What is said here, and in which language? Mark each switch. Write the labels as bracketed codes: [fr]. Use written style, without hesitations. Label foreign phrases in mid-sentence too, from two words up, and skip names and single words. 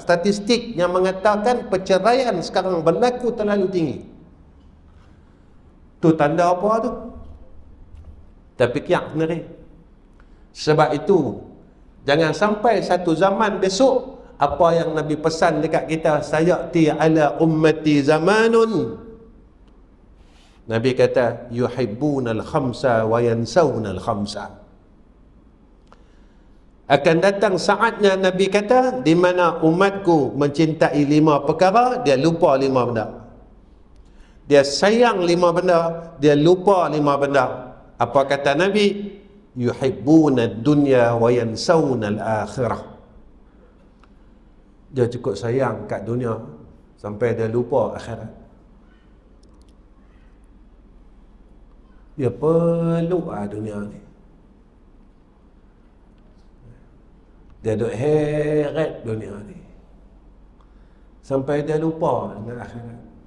[ms] Statistik yang mengatakan perceraian sekarang berlaku terlalu tinggi. Tu tanda apa tu? Tapi kiak sendiri. Sebab itu jangan sampai satu zaman besok Apa yang Nabi pesan dekat kita, [ar] سيأتي على أمتي زمان, [ms] Nabi kata [ar] يحبون الخمس وينسون الخمس. [ms] Akan datang saatnya, Nabi kata, di mana umatku mencintai 5 perkara, dia lupa 5 benda. Dia sayang 5 benda, dia lupa 5 benda. Apa kata Nabi? [ar] يحبون الدنيا وينسون الآخرة. [ms] Dia cukup sayang kat dunia sampai dia lupa akhirat. Dia perlu dunia ni. Dia duk heret dunia ni sampai dia lupa dengan akhirat.